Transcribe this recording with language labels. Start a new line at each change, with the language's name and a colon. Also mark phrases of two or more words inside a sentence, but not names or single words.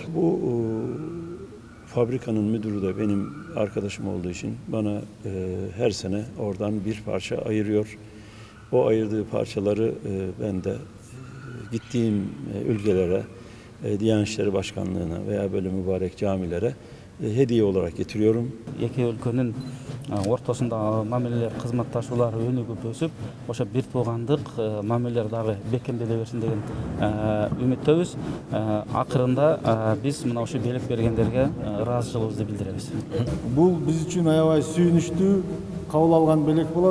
Turkish: Bu fabrikanın müdürü de benim arkadaşım olduğu için bana her sene oradan bir parça ayırıyor. O ayırdığı parçaları ben de gittiğim ülkelere, Diyanet İşleri Başkanlığı'na veya böyle mübarek camilere hediye olarak getiriyorum.
Kyrgyz: Эки өлкөнүн ортосундагы мамилелер, кызматташуулар өнүгүп өсүп, ошо бир туугандык мамилелер дагы бекемделе берсин деген үмүттөбүз. Акырында биз мына ошо белек бергендерге ыраазычылыгыбызды билдиребиз. Бул биз үчүн аябай сүйүнүчтүү кабыл алган белек болот.